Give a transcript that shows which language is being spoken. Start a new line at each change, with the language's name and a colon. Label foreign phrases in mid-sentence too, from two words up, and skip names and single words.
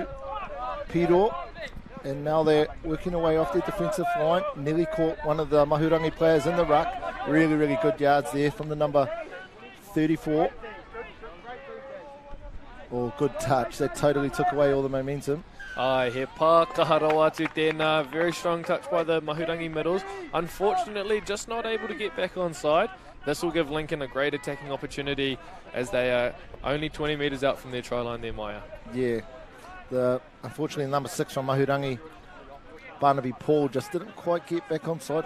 English: Pedro, and now they're working away off their defensive line. Nearly caught one of the Mahurangi players in the ruck. Really, really good yards there from the number 34. Oh, good touch. That totally took away all the momentum.
Māori: He pākaharo atu tēnā.
English: Very strong touch by the Mahurangi middles. Unfortunately, just not able to get back on side. This will give Lincoln a great attacking opportunity as they are only 20 metres out from their try line there, Maya. Yeah. Unfortunately, number 6 from Mahurangi, Barnaby Paul, just didn't quite get back on side.